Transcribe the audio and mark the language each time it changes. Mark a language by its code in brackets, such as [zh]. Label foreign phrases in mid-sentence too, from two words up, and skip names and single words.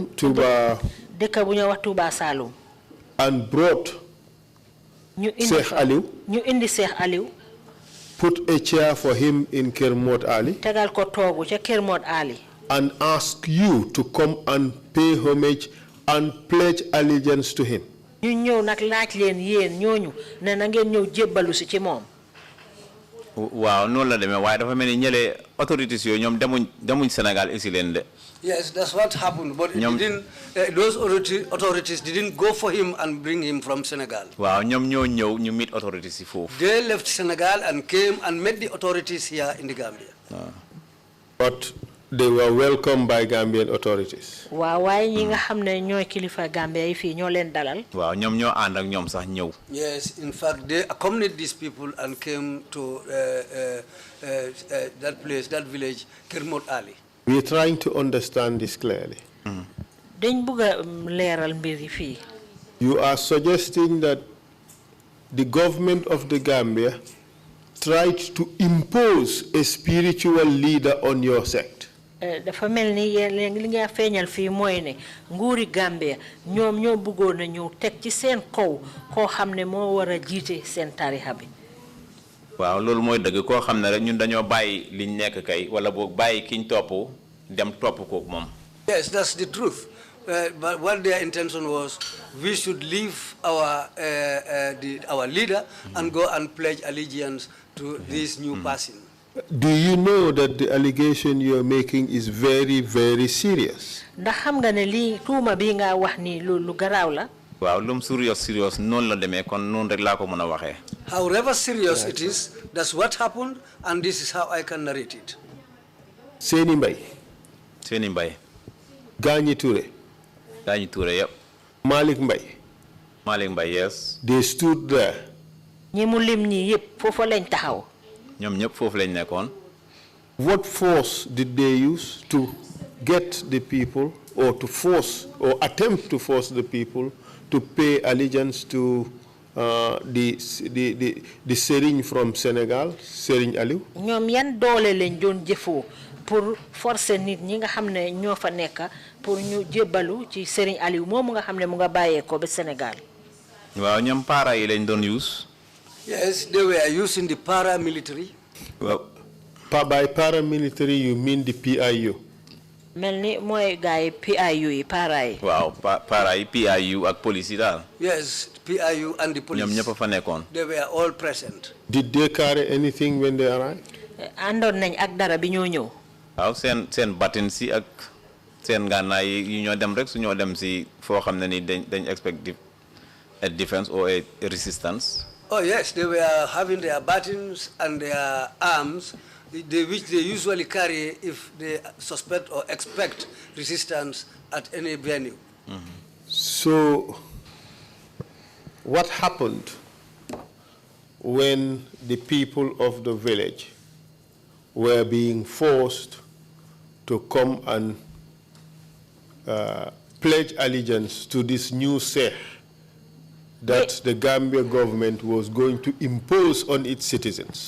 [wo] dëkk bu ñoo wax Touba Saloum [en] and brought [wo] ñu indi Cheikh Aliou [en] put a chair for him in Kër Mod Ali [wo] tegal ko toogu ca Kër Mod Ali [en] and ask you to come and pay homage and pledge allegiance to him. [wo] ñu ñëw nag laaj leen yéen ñooñu ne na ngeen ñëw jébbalu si ci moom. waaw noonu la demee waaye dafa mel ni ñële autorités yooyu ñoom demuñ Sénégal ici leen de. [en] Yes, that's what happened. But those authorities didn't go for him and bring him from Senegal. [wo] Wow, ñoom ñoo ñëw ñu [en] meet authorities [wo] yi foofu. [en] They left Senegal and came and met the authorities here in the Gambia. But they were welcomed by Gambian authorities. [wo] Waaw waaye ñi nga xam ne ñooy kilifa Gambia yi fii ñoo leen dalal. Waaw ñoom ñoo ànd ak ñoom sax ñëw. [en] Yes, in fact they accompanied these people and came to that place, that village, Kër Mod Ali. We are trying to understand this clearly. [wo] Dañ bëgg leeral mbir yi fii. [en] You are suggesting that the government of the Gambia tried to impose a spiritual leader on your sect. [wo] Dafa mel ni li nga feeñal fii mooy ne nguuri Gambia ñoom ñoo bëggoon a ñëw teg ci seen kaw koo xam ne moo war a jiite seen tarixa bi. waaw loolu mooy dëgg koo xam ne rek ñun dañoo bàyyi liñ nekk kay wala boog bàyyi kiñ topp dem topp kook moom. [en] Yes, that's the truth. But what their intention was, we should leave our leader and go and pledge allegiance to this new person. Do you know that the allegation you are making is very, very serious? [wo] Ndax xam nga ne lii tuuma bi nga wax ni lu garaaw la. waaw lum serious noonu la demee kon noonu rek laa ko mën a waxee. [en] However serious it is, that's what happened, and this is how I can narrate it. Seni Mbay. Gagny Touré, yep. Malik Mbay, yes. They stood there. [wo] ñi mu lim ñi yépp foofu lañ taxaw. ñoom ñëpp foofu lañ nekkoon. [en] What force did they use to get the people, or to force, or attempt to force the people to pay allegiance to the Serigne from Senegal, Serigne Aliou? [wo] ñoom yan doole lañ doon jëfoo [fr] pour forcer [wo] nit ñi nga xam ne ñoo fa nekk pour ñu jébbalu ci Serigne Aliou moomu nga xam ne mu nga bàyyee ko ba Sénégal. waaw ñoom para yi lañ doon use. [en] Yes, they were using the paramilitary. Well, by paramilitary you mean the PIU? [wo] mel ni mooy gars yi PIU yi para yi. waaw para yi PIU ak police yi daal. [en] Yes, PIU and the police. [wo] ñoom ñëpp fa nekkoon. [en] They were all present. Did they carry anything when they arrived? [wo] àndoon nañ ak dara bi ñoo ñëw. waaw seen batin si ak seen gànnaay yi ñoo dem rek su ñoo dem si foo xam ne ni dañ [en] expect a defense or a resistance. Oh yes, they were having their batons and their arms, which they usually carry if they suspect or expect resistance at any venue. So, what happened when the people of the village were being forced to come and pledge allegiance to this new Sheikh that the Gambia government was going to impose on its citizens?